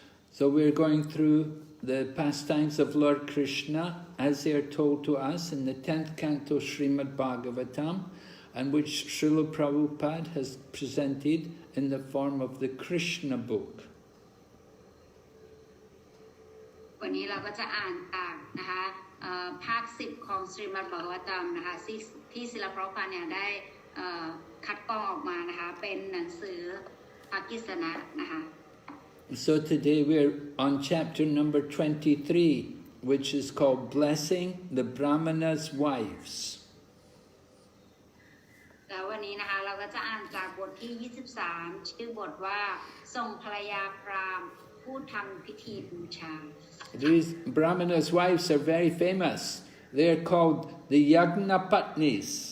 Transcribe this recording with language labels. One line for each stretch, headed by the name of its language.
English: So we're going through the pastimes of Lord Krishna as they are told to us in the 10th canto Srimad Bhagavatam, and which Srila Prabhupada has presented in the form of the Krishna book.
Thai: วันนี้เราก็จะอ่านจากนะคะภาค10ของ Srimad Bhagavatam นะคะที่ศิลปพาเนี่ยได้คัดกรองออกมานะคะเป็นหนังสือภาคกิษณะนะคะ
English: So today we're on chapter number 23, which is called Blessing the Brahmanas' Wives.
Thai: แล้ววันนี้นะคะเราก็จะอ่านจากบทที่23ชื่อบทว่าทรงภรรยาพราหมณ์ผู้ทำพิธีบูชา
English: These Brahmanas' wives are very famous. They are called the Yagnapatnis.